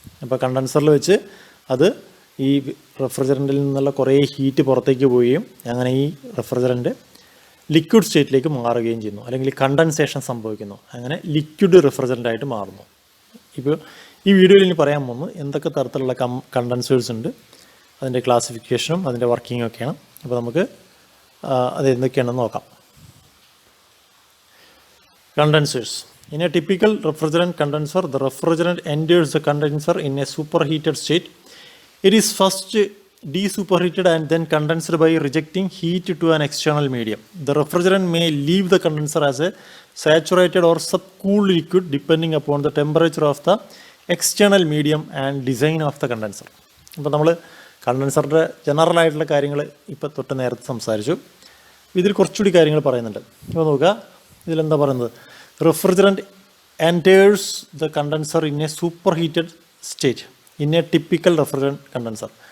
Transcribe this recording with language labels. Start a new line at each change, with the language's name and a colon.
Malayalam: അപ്പോൾ കണ്ടൻസറിൽ വെച്ച് അത് ഈ റെഫ്രിജറൻറ്റിൽ നിന്നുള്ള കുറേ ഹീറ്റ് പുറത്തേക്ക് പോവുകയും അങ്ങനെ ഈ റെഫ്രിജറൻറ്റ് ലിക്വിഡ് സ്റ്റേറ്റിലേക്ക് മാറുകയും ചെയ്യുന്നു, അല്ലെങ്കിൽ കണ്ടൻസേഷൻ സംഭവിക്കുന്നു. അങ്ങനെ ലിക്വിഡ് റെഫ്രിജറൻ്റായിട്ട് മാറുന്നു. ഇപ്പോൾ ഈ വീഡിയോയിൽ ഇനി പറയാൻ പോകുന്നത് എന്തൊക്കെ തരത്തിലുള്ള കണ്ടൻസേഴ്സ് ഉണ്ട്, അതിൻ്റെ ക്ലാസിഫിക്കേഷനും അതിൻ്റെ വർക്കിങ്ങും ഒക്കെയാണ്. അപ്പോൾ നമുക്ക് അത് എന്തൊക്കെയാണെന്ന് നോക്കാം.
English: Condensers. In a typical refrigerant condenser, the refrigerant enters the condenser in a superheated state. It is first desuperheated and then condensed by rejecting heat to an external medium. The refrigerant may leave the condenser as a saturated or subcooled liquid depending upon the temperature of the external medium and design of the condenser.
Malayalam: അപ്പോൾ നമ്മൾ കണ്ടൻസറിൻ്റെ general ആയിട്ടുള്ള കാര്യങ്ങൾ ഇപ്പോൾ തൊട്ട് നേരത്തെ സംസാരിച്ചു. ഇതിൽ കുറച്ചുകൂടി കാര്യങ്ങൾ പറയുന്നുണ്ട്. ഇപ്പോൾ നോക്കുക, ഇതിലെന്താ പറയുന്നത്?
English: Refrigerant enters the condenser in a superheated state in a typical refrigerant condenser.